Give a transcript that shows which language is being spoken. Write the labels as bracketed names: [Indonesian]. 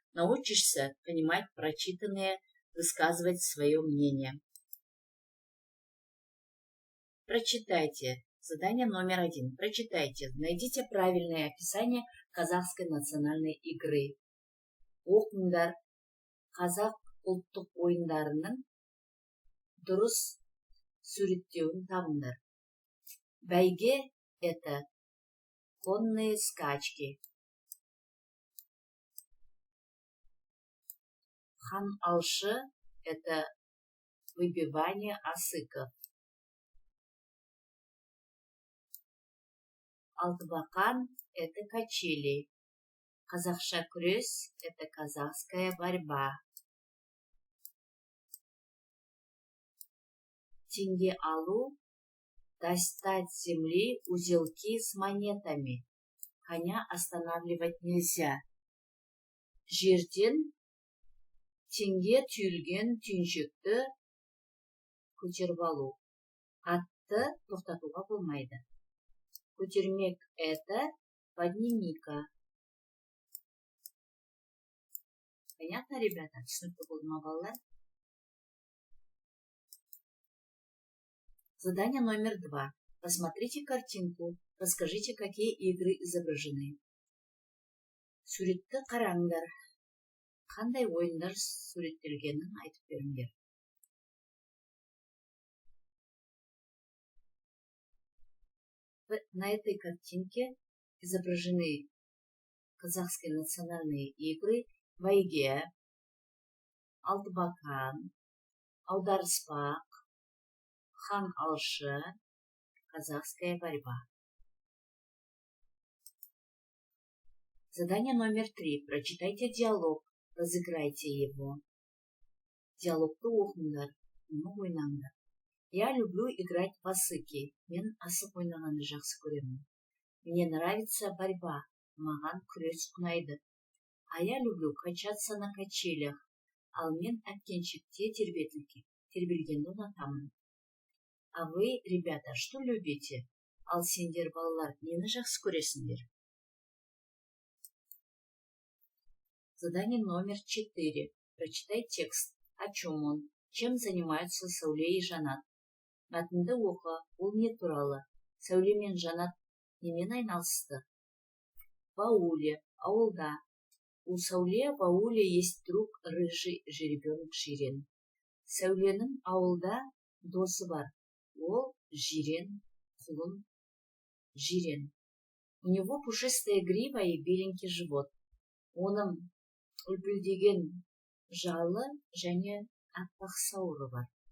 [Russian] Научишься понимать прочитанное, высказывать свое мнение. Прочитайте. Задание номер 1. Прочитайте. Найдите правильное описание казахской национальной игры. [Kazakh] Оқыңдар. Қазақ ұлттық ойындарының дұрыс суреттеуін табыңдар. [Russian] Бәйге – это конные скачки. Хан алшы – это выбивание осыков. Алтыбақан – это качели. Қазақша күрес – это казахская борьба. Тенге алу – достать с земли узелки с монетами. Коня останавливать нельзя. [Kazakh] Жерден теңге түйілген түйіншекті көтеріп алу. Атты тоқтатуға болмайды. [Russian] Көтермек – это подними-ка. Понятно, ребята? [Kazakh] Түсінікті болды ма, балалар? [Russian] Задание номер 2. Посмотрите картинку. Расскажите, какие игры изображены. [Kazakh] Суретті қараңдар. Қандай ойындар суреттелгенін айтып беріңдер. [Russian] На этой картинке изображены казахские национальные игры Бәйге, Алтыбақан, Аударыспақ, Хан алшы, казахская борьба. Задание номер 3. Прочитайте диалог. Разыграйте его. [Kazakh] Диалогты оқыңдар, оны ойнаңдар. [Russian] Я люблю играть в асыки. [Kazakh] Мен асық ойнағанды жақсы көремін. [Russian] Мне нравится борьба. [Kazakh] Маған күрес ұнайды. [Russian] А я люблю качаться на качелях. [Kazakh] Ал мен әткеншекте тербелгенді ұнатамын. [Russian] А вы, ребята, что любите? [Kazakh] Ал сендер, балалар, нені жақсы көресіңдер? [Russian] Задание номер 4. Прочитай текст. О чем он? Чем занимаются Сәуле и Жанат? [Kazakh] Мәтінді оқы. Ол не туралы? Сәуле мен Жанат немен айналысты? [Russian] В ауле, ауылда. У Сәуле в ауле есть друг рыжий жеребенок Жирен. [Kazakh] Сәуленің ауылда досы бар. Ол Жирен, құлын Жирен. [Russian] У него пушистая грива и беленький живот. [Kazakh] Оның үлпілдеген жалы және аппақ сауыры бар.